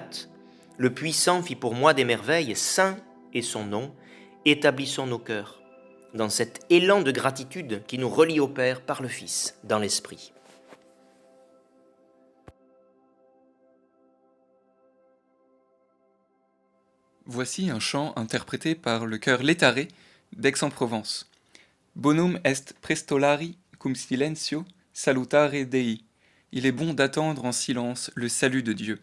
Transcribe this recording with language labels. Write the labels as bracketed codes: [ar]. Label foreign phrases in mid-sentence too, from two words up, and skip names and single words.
[fr] Le puissant fit pour moi des merveilles, saint est son nom, établissons nos cœurs dans cet élan de gratitude qui nous relie au Père par le Fils, dans l'Esprit. Voici un chant interprété par le chœur Létaré d'Aix-en-Provence. [la] Bonum est prestolari cum silentio salutare Dei. [fr] Il est bon d'attendre en silence le salut de Dieu.